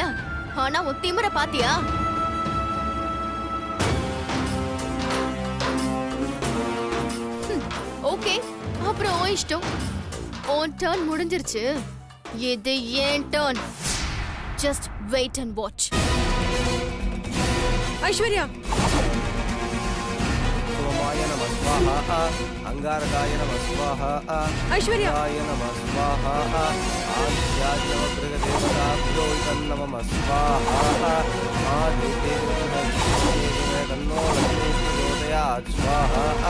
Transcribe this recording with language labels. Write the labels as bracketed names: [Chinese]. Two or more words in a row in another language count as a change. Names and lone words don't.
[Tamil] ஆனா உன் திமிர பாத்தியா? ஓகே, அப்புறம் உன் இஷ்டம். உன் டர்ன் முடிஞ்சிருச்சு. இது ஏன் டர்ன். [English] just wait and watch. [Tamil] ஐஸ்வர்யா, [Sanskrit] सोमाय नमः स्वाहा. अंगारकाय नमः स्वाहा. [Tamil] ஐஸ்வர்யா, [Sanskrit] आय नमः स्वाहा. आदित्याय नमः गृहदेवताभ्यो नमः स्वाहा. आदित्ये तन्नो लक्ष्मी प्रचोदयात् स्वाहा.